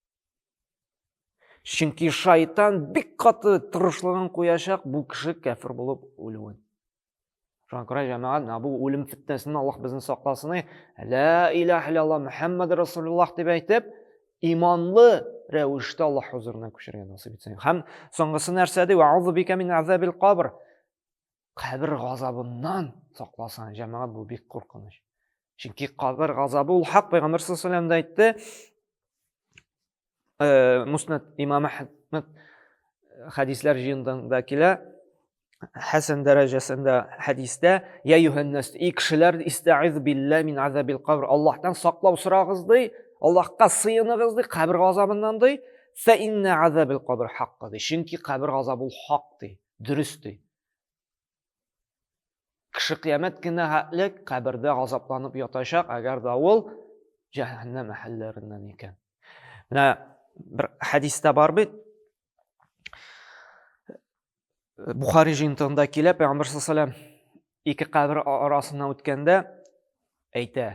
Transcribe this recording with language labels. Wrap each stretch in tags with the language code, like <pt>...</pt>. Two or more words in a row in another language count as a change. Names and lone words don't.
<tt>Чөнки шайтан бик каты тырышлыгын куячак бу кеше кафир булып үлүен. Шуңа күрә җәмәгать, бу үлем фитнәсеннән Аллаһ безне сакласын.</tt> <ar>لا إله إلا الله محمد رسول الله</ar> <tt>дип әйтеп, иманлы рәвештә Аллаһ хузурына күчергән насыйп итсен. Һәм соңгысы нәрсә ди?</tt> <ar>وأعوذ بك من عذاب القبر.</ar> <tt>Кабр газабыннан сакласын. Җәмәгать, бу бик куркыныч. Чөнки кабр газабы ул хак. Пәйгамбер</tt> <ar>صلى الله عليه وسلم</ar> <tt>әйтте. Муснад Имам Әхмәд хадисләр җыентыгында килә. Хәсән дәрәҗәсендә хадистә:</tt> <ar>"يا أيها الناس, кешеләр, استعيذوا بالله من عذاب القبر."</ar> <tt>Аллаһтан саклау сорагыз ди, Аллаһка сыйыныгыз ди, кабр газабыннан ди.</tt> <ar>"فإن عذاب القبر حق" ди.</ar> <tt>Чөнки кабр газабы ул хак ди, дөрес ди. Кеше кыямәт көне хәтлек кабердә газапланып ятачак, әгәр дә ул җәһәннәм әһелләреннән икән. Менә бер хадистә бар бит. Бухари җыентыгында килә, Пәйгамбер</tt> <ar>صلى الله عليه وسلم</ar> <tt>ике кабер арасыннан үткәндә әйтә.</tt>